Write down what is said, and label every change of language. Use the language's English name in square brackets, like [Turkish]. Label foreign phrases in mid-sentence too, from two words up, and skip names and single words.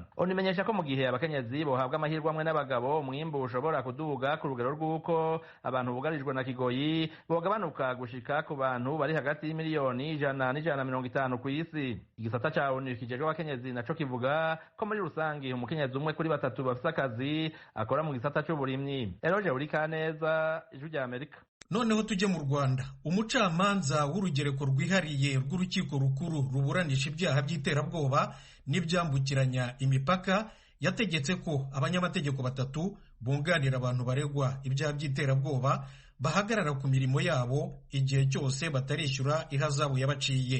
[Rundi] Onimenyesha ko mu gihe abakenyezi bohabwa amahirwe amwe n'abagabo umwimbu ushobora kuduga ku rugero rw'uko abantu bugarijwe na kigoyi bogabanuka gushika ku bantu bari hagati y'imiliyoni 100 n'150 ku isi. Igisata ca ONU kijejwe abakenyezi naco kivuga ko muri rusangi umukenyezi umwe kuri 3 bafise akazi akora mu gisata c'uburimyi. [Kinyarwanda] Noneho tujye mu Rwanda. Umucamanza w'urugereko rwihariye rw'urukiko rukuru ruburanisha ibyaha by'iterabwoba n'ibyambukiranya imipaka yategetse ko abanyamategeko 3 bunganira abantu baregwa ibyaha by'iterabwoba bahagarara ku mirimo yabo igihe cyose batarishyura ihazabu yabaciye.